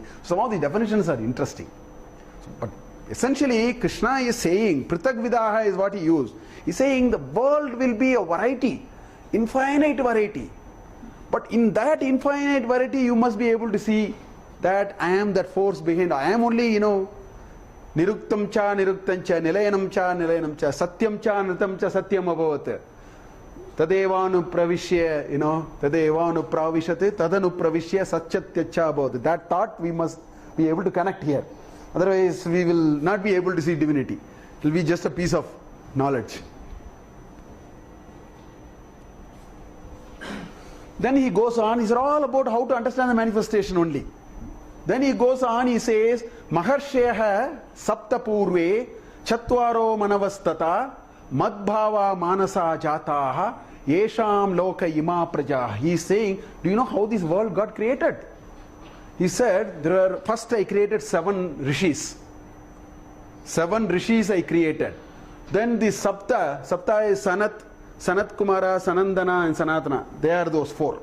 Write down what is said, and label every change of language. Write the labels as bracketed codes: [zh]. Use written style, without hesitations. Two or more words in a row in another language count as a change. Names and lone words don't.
[en] Some of the definitions are interesting. But essentially, Krishna is saying, [sa] Prithak Vidaha [en] is what he used. He is saying the world will be a variety, infinite variety. But in that infinite variety, you must be able to see that I am that force behind. I am only, [sa] Niruktam cha, Niruktam cha, Nilayanam cha, Nilayanam cha, Satyam cha, Nritam cha, Satyam abhavat. Tadevanu pravishya, Tadevanu pravishate, Tadanu pravishya, Satchatya cha abhavat. [en] That thought we must be able to connect here. Otherwise, we will not be able to see divinity. It will be just a piece of knowledge. Then he goes on, these are all about how to understand the manifestation only. Then he goes on, he says, [sa] Maharsheha Sapta Purve Chatvaro Manavastata Madbhava Manasa Jataha Yesham Loka Ima Praja. [en] He is saying, do you know how this world got created? He said, first I created 7 rishis. 7 rishis I created. Then the Sapta is Sanat Kumara, Sanandana and Sanatana. They are those 4.